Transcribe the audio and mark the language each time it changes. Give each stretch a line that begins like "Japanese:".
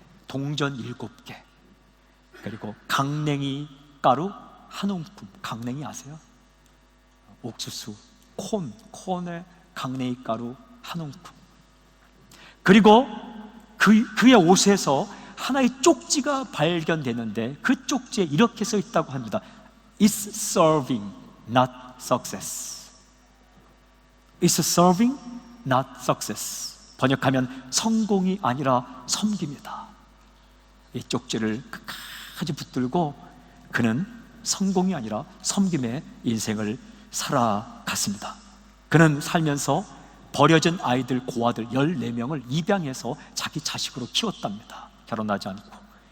Korean: 동전 7개, 그리고 강냉이 가루 한 움큼. 강냉이 아세요? 옥수수, 콘의 강냉이 가루 한 움큼. 그리고 그의 옷에서 하나의 쪽지가 발견되는데, 그 쪽지에 이렇게 써 있다고 합니다.
English: It's serving, not success. It's serving, not success.
Korean: 번역하면 성공이 아니라 섬김이다. 이 쪽지를 끝까지 붙들고 그는 성공이 아니라 섬김의 인생을 살아갔습니다. 그는 살면서 버려진 아이들, 고아들 14명을 입양해서 자기 자식으로 키웠답니다. 결혼하지 않고.